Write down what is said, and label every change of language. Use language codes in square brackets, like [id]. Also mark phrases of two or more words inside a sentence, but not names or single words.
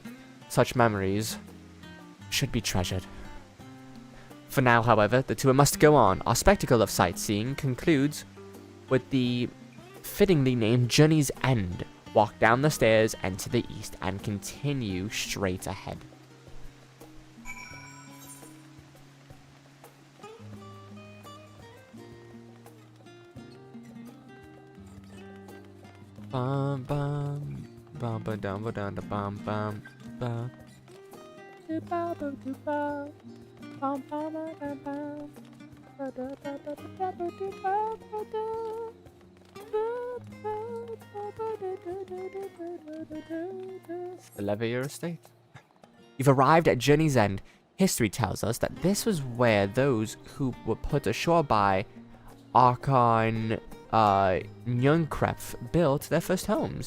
[en] Such memories should be treasured. For now, however, the tour must go on. Our spectacle of sightseeing concludes with the fittingly named Journey's End. Walk down the stairs and to the east and continue straight ahead. Bum bum bum ba dum ba dum da bum bum bum. Do ba ba do ba. Bum bum ba bum bum. Ba da ba ba da ba do ba ba da. The Levier estate. You've arrived at Journey's End. History tells us that this was where those who were put ashore by Archon Nyunkref built their first homes.